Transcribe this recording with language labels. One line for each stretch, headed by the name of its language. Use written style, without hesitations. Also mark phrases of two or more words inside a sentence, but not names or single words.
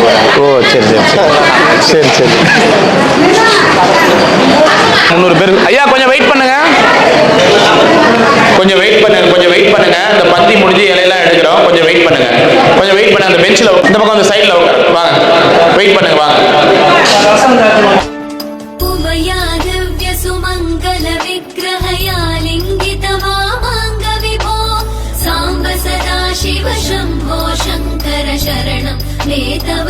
Tamil: ஓ சரி சரி சரி சரி சரி. 300 பேர். ஐயா கொஞ்சம் வெயிட் பண்ணுங்க, கொஞ்சம் வெயிட் பண்ணுங்க. இந்த பந்தி முடிஞ்சு இலையெல்லாம் எடுக்கிறோம். கொஞ்சம் வெயிட் பண்ணுங்க. அந்த பெஞ்சில் இந்த பக்கம் அந்த சைடில் உட்காரு. வாங்க, வெயிட் பண்ணுங்க, வாங்க.
Sanskrit: उमया दिव्यसुमङ्गलविग्रहया लिङ्गितवामाङ्गविभो साम्ब सदा शिव शम्भो शङ्कर शरणं मे तव